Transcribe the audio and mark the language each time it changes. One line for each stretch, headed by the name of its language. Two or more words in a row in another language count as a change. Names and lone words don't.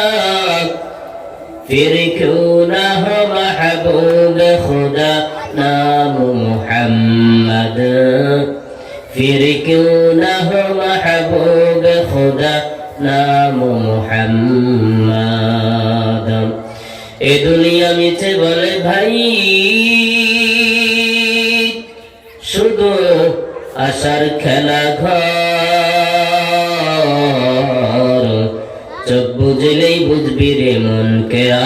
Urdu: پھر کیوں نہ ہو محبوب خدا نام محمد پھر کیوں نہ ہو محبوب خدا نام
Bangla: محمد এ দুনিয়া মিছে বলে ভাই শুধু আশার খেলা ঘর চোখ বুঝলেই বুঝবি রে মন কে